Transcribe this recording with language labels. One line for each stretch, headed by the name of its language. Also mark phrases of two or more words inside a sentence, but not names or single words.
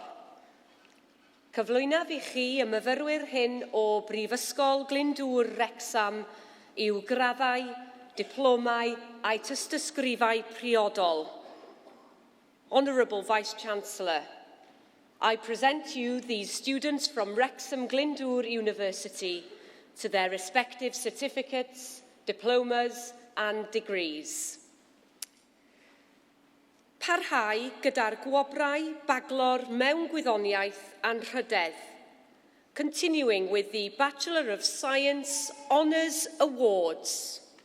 Welsh: Cyflwynaf i chi y myfyrwyr hyn o Brifysgol Glyndwr Wrexham yw graddau, diplomau a'i tystysgrifau priodol.
English: Honourable Vice-Chancellor, I present you these students from Wrexham Glyndwr University to their respective certificates, diplomas and degrees.
Welsh: parhau gyda'r gwobrau Bachelor mewn gwyddoniaeth anrhydedd,
English: continuing with the Bachelor of Science Honours Awards.